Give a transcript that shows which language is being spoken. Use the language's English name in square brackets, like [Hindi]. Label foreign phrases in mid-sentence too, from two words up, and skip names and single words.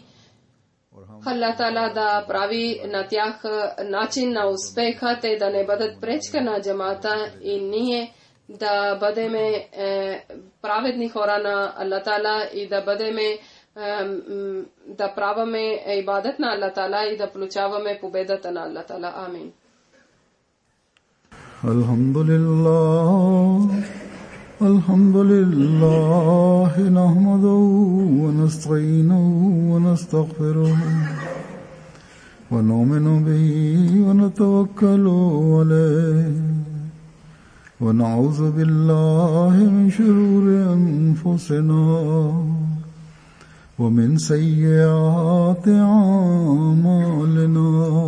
[Bulgarian] Аллах Таала да прави на тях начин на успеха, те да не бъдат пречка на джамата и ние да бъдем праведни хора на Аллах Таала и да бъдем да праваме ибадат на Аллах Таала и да получаваме победата на Аллах Таала. Амин. [Arabic] الحمد لله نحمده ونستعينه ونستغفره ونؤمن به ونتوكل عليه ونعوذ بالله من شرور أنفسنا ومن سيئات أعمالنا